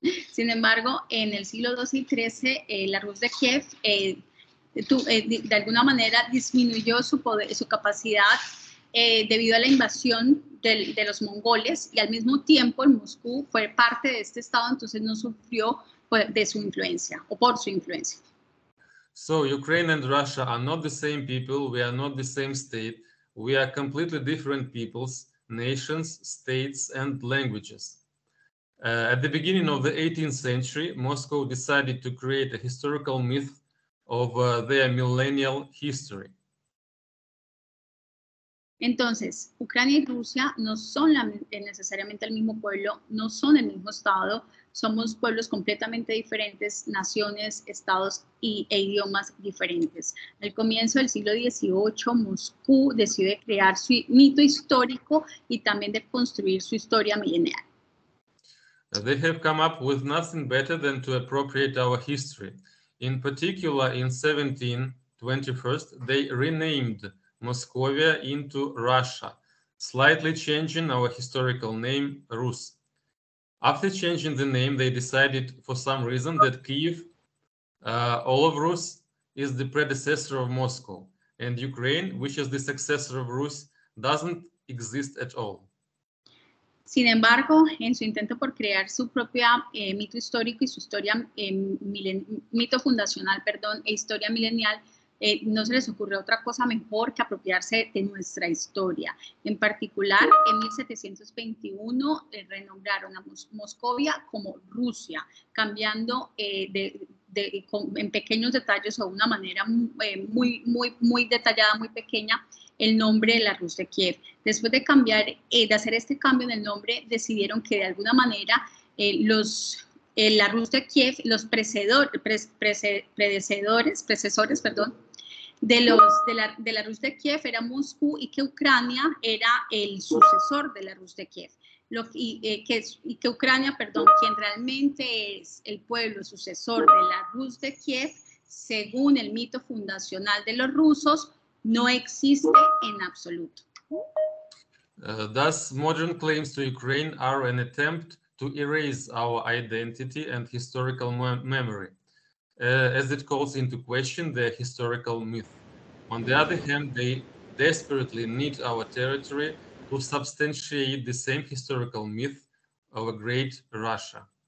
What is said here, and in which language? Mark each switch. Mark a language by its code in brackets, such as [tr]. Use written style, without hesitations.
[es] Sin embargo, en el siglo XII y XIII, la Rus de Kiev de alguna manera disminuyó su capacidad debido a la invasión de los mongoles, y al mismo tiempo en Moscú fue parte de este estado, entonces no sufrió de su influencia o por su influencia. [en] So Ukraine and Russia are not the same people, we are not the same state, we are completely different peoples, nations, states, and languages. At the beginning of the 18th century, Moscow decided to create a historical myth of their millennial history. [es] Entonces, Ucrania y Rusia no son necesariamente el mismo pueblo, no son el mismo estado, somos pueblos completamente diferentes, naciones, estados e idiomas diferentes. Al comienzo del siglo XVIII, Moscú decide crear su mito histórico y también de construir su historia milenial. [en] They have come up with nothing better than to appropriate our history. In particular, in 1721, they renamed Moscovia into Russia, slightly changing our historical name Rus. After changing the name, they decided for some reason that Kiev, all of Rus, is the predecessor of Moscow, and Ukraine, which is the successor of Rus, doesn't exist at all. [es] Sin embargo, en su intento por crear su propia mito histórico y su historia, mito fundacional, perdón, e historia milenial, no se les ocurrió otra cosa mejor que apropiarse de nuestra historia. En particular, en 1721 renombraron a Moscovia como Rusia, cambiando en pequeños detalles o de una manera muy detallada, muy pequeña, el nombre de la Rus de Kiev. Después de hacer este cambio en el nombre, decidieron que de alguna manera la Rus de Kiev, los predecesores, de la Rus de Kiev era Moscú y que Ucrania era el sucesor de la Rus de Kiev. Que Ucrania, perdón, quien realmente es el pueblo sucesor de la Rus de Kiev, según el mito fundacional de los rusos, no existe en absoluto. [en] Thus, modern claims to Ukraine are an attempt to erase our identity and historical memory, as it calls into question the historical myth. On the other hand, they desperately need our territory to substantiate the same historical myth of a great Russia.